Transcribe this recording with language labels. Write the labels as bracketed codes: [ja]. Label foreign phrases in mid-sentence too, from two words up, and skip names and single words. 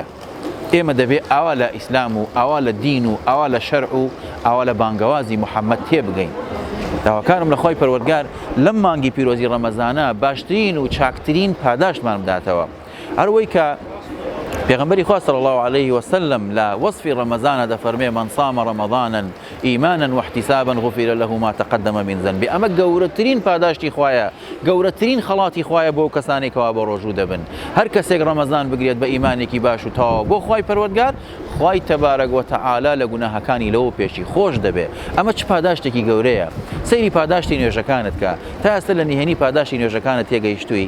[ckb] ئێمە دەبێت ئاوا لە ئیسلام و ئاوا لە دین و ئاوا لە شەرع و ئاوا لە بانگەوازی محەممەد تێبگەین. داواکارم لە خۆی پەروەردگار لەم مانگی پیرۆزی ڕەمەزانە باشترین و چاکترین پاداشتمان بداتەوە. هەروەی کە پێغەمبەری خوا [ar] صلی الله عليه وسلم لا وصف رمضان دەفەرمێ من صام رمضانا إيمانا واحتسابا غفر له ما تقدم من ذنبه. [ckb] ئەمە گەورەترین پاداشتی خوایە، گەورەترین خەڵاتی خوایە بۆ کەسانێکەوە بە ڕۆژوو دەبن. هەر کەسێک ڕەمەزان بگرێت بە ئیمانێکی باش و تاوا بۆ خوای پەروەردگار، خوای [ar] تەبارەک و تەعالی [ckb] لە گوناهەکانی لەوە پێشی خۆش دەبێت. ئەمە چ پاداشتێکی گەورەیە. سەیری پاداشتی نوێژەکانت کە تا ئێستا لە نهێنی پاداشتی نوێژەکانت تێگەیشتووی.